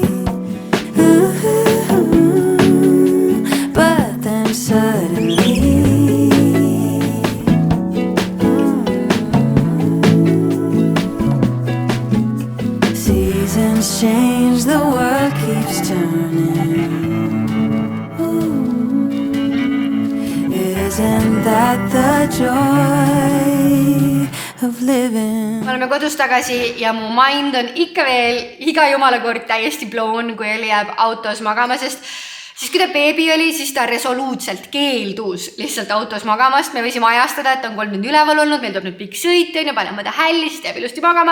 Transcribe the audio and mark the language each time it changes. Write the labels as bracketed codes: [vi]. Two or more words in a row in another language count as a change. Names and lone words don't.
[en] But then suddenly seasons change, the world keeps turning. Isn't that the joy of living. [et] Me oleme kodus tagasi ja mu mind on ikka veel iga jumala kord täiesti blown, kui Eli jääb autos magama, sest siis kui ta beebi oli, siis ta resoluutselt keeldus lihtsalt autos magamast. Me võisime ajastada, et ta on 3 tundi üleval olnud, meil tuleb nüüd pikk sõit, ja paneme ta hälli, siis ta jääb ilusti magama.